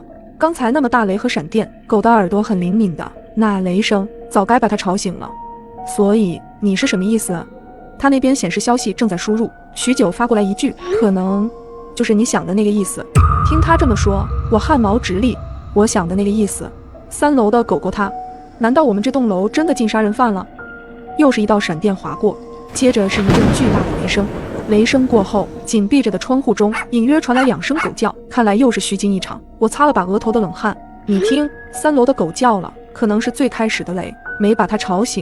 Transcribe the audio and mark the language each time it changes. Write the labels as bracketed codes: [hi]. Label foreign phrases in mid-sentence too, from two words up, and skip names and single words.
[zh] 剛才那麼大雷和閃電，狗的耳朵很靈敏的，那雷聲早該把它吵醒了。所以你是什麼意思？他那邊顯示消息正在輸入，許久發過來一句，可能就是你想的那個意思。聽他這麼說，我汗毛直立。我想的那個意思，3樓的狗狗它，難道我們這棟樓真的進殺人犯了？又是一道閃電劃過，接着是一陣巨大的雷聲。雷聲過後，緊閉着的窗戶中隱約傳來2聲狗叫，看來又是虛驚一場。我擦了把額頭的冷汗。你聽，3樓的狗叫了，可能是最開始的雷，沒把它吵醒。